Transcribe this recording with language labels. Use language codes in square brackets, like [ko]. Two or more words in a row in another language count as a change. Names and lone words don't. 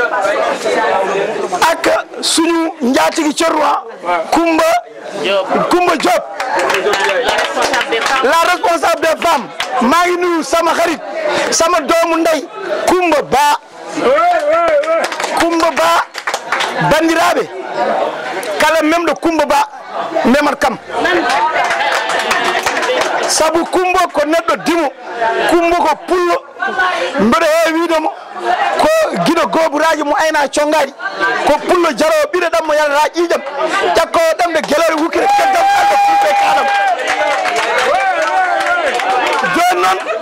[wo] ak suñu njaatigi Corwa Kumba Diop la [fr] responsable des femmes [wo] maa ngi nuyu sama xarit sama doomu ndey Kumba [ff] Ba bandiraɓe kala memɗo Kumba Ba memat kam sabu Kumba ko neɗɗo dimo Kumba ko pullo mbeɗo heewi wiidemo ko guiɗo goburaji mo ayna congaɗi ko pullo jarowo ɓiɗo ɗam mo yalata ƴiƴam ƴakkowo ɗamde guelore hukkire keddam alɗo fulɓe kanam joni noon